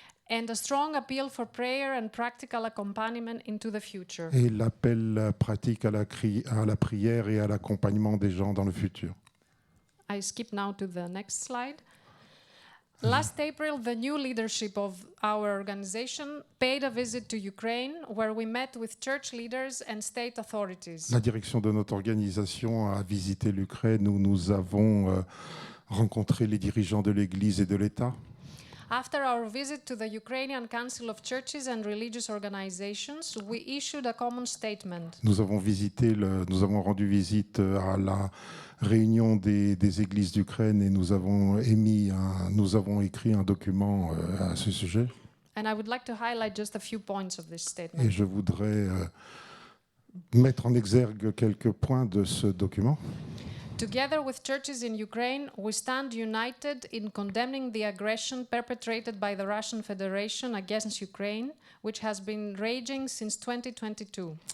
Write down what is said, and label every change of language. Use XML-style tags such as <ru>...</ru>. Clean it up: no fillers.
<en>And a strong appeal for prayer and practical accompaniment into the future.</en> <fr>Et l'appel pratique à la prière et à l'accompagnement des gens dans le futur.</fr> <en>I skip now to the next slide. Last April, the new leadership of our organization paid a visit to Ukraine, where we met with church leaders and state authorities.</en> <fr>La direction de notre organisation a visité l'Ukraine où nous avons rencontré les dirigeants de l'Église et de l'État.</fr> <en>After our visit to the Ukrainian Council of Churches and Religious Organizations, we issued a common statement.</en> <fr>Nous avons rendu visite à la réunion des églises d'Ukraine et nous avons écrit un document à ce sujet.</fr> <en>And I would like to highlight just a few points of this statement.</en> <fr>Et je voudrais mettre en exergue quelques points de ce document.</fr> <en>Together with churches in Ukraine, we stand united in condemning the aggression perpetrated by the Russian Federation against Ukraine, which has been raging since 2022.</en>